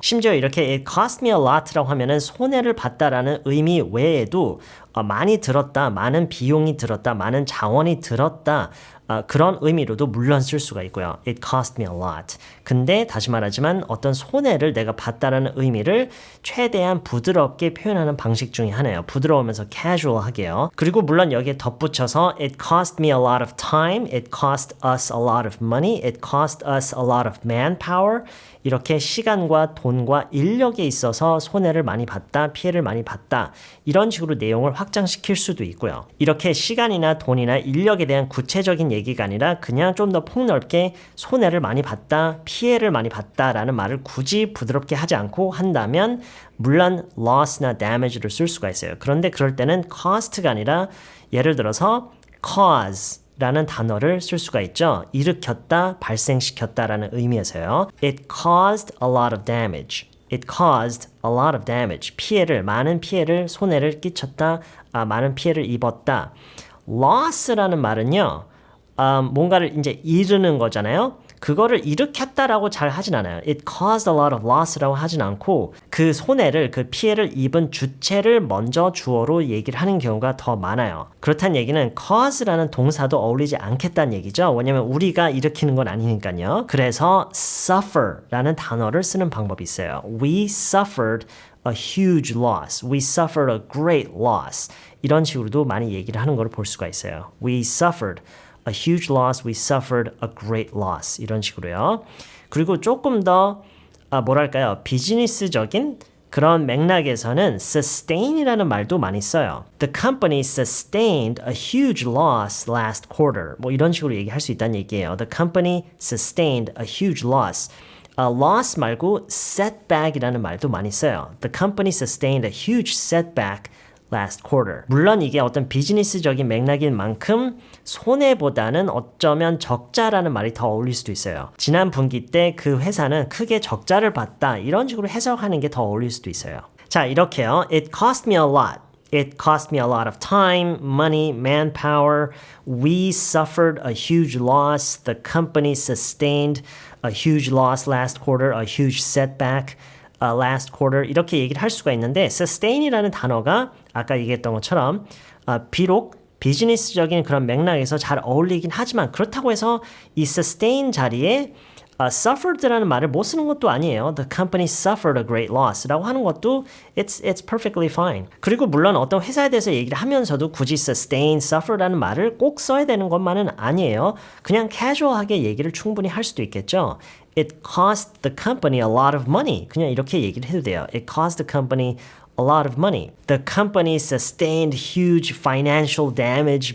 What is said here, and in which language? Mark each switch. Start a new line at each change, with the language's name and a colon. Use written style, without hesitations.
Korean: 심지어 이렇게
English: it cost me a lot
Korean: 라고 하면은 손해를 봤다라는 의미 외에도 많이 들었다, 많은 비용이 들었다, 많은 자원이 들었다 그런 의미로도 물론 쓸 수가 있고요.
English: It cost me a lot.
Korean: 근데 다시 말하지만 어떤 손해를 내가 봤다라는 의미를 최대한 부드럽게 표현하는 방식 중에 하나예요. 부드러우면서 casual하게요. 그리고 물론 여기에 덧붙여서
English: It cost me a lot of time. It cost us a lot of money. It cost us a lot of manpower.
Korean: 이렇게 시간과 돈과 인력에 있어서 손해를 많이 봤다, 피해를 많이 봤다 이런 식으로 내용을 확장시킬 수도 있고요. 이렇게 시간이나 돈이나 인력에 대한 구체적인 얘기가 아니라 그냥 좀 더 폭넓게 손해를 많이 봤다, 피해를 많이 봤다라는 말을 굳이 부드럽게 하지 않고 한다면 물론 loss나 damage를 쓸 수가 있어요. 그런데 그럴 때는 cost가 아니라 예를 들어서 cause 라는 단어를 쓸 수가 있죠. 일으켰다, 발생시켰다라는 의미에서요.
English: It caused a lot of damage. It caused a lot of damage.
Korean: 피해를, 많은 피해를, 손해를 끼쳤다, 많은 피해를 입었다. loss라는 말은요. 뭔가를 이제 잃는 거잖아요. 그거를 일으켰다라고 잘 하진 않아요.
English: It caused a lot of loss
Korean: 라고 하진 않고 그 손해를, 그 피해를 입은 주체를 먼저 주어로 얘기를 하는 경우가 더 많아요. 그렇다는 얘기는 cause라는 동사도 어울리지 않겠다는 얘기죠. 왜냐면 우리가 일으키는 건 아니니까요. 그래서 suffer라는 단어를 쓰는 방법이 있어요.
English: We suffered a huge loss. We suffered a great loss.
Korean: 이런 식으로도 많이 얘기를 하는 걸 볼 수가 있어요.
English: We suffered a huge loss, we suffered a great loss.
Korean: 이런 식으로요. 그리고 조금 더 뭐랄까요? 비즈니스적인 그런 맥락에서는 sustain이라는 말도 많이 써요.
English: The company sustained a huge loss last quarter.
Korean: 뭐 이런 식으로 얘기할 수 있다는 얘기예요.
English: The company sustained a huge loss.
Korean: loss 말고 setback이라는 말도 많이 써요.
English: The company sustained a huge setback last quarter.
Korean: 물론 이게 어떤 비즈니스적인 맥락인 만큼 손해보다는 어쩌면 적자라는 말이 더 어울릴 수도 있어요. 지난 분기 때 그 회사는 크게 적자를 봤다. 이런 식으로 해석하는 게 더 어울릴 수도 있어요. 자, 이렇게요.
English: It cost me a lot. It cost me a lot of time, money, manpower. We suffered a huge loss. The company sustained a huge loss last quarter, a huge setback.
Korean: last quarter 이렇게 얘기를 할 수가 있는데 sustain이라는 단어가 아까 얘기했던 것처럼 비록 비즈니스적인 그런 맥락에서 잘 어울리긴 하지만 그렇다고 해서 이 sustain 자리에 suffered라는 말을 못 쓰는 것도 아니에요.
English: The company suffered a great loss
Korean: 라고 하는 것도
English: it's perfectly fine.
Korean: 그리고 물론 어떤 회사에 대해서 얘기를 하면서도 굳이 sustain, suffer라는 말을 꼭 써야 되는 것만은 아니에요. 그냥 casual하게 얘기를 충분히 할 수도 있겠죠.
English: It cost the company a lot of money.
Korean: 그냥 이렇게 얘기를 해도 돼요.
English: It cost the company a lot of money. The company sustained huge financial damage.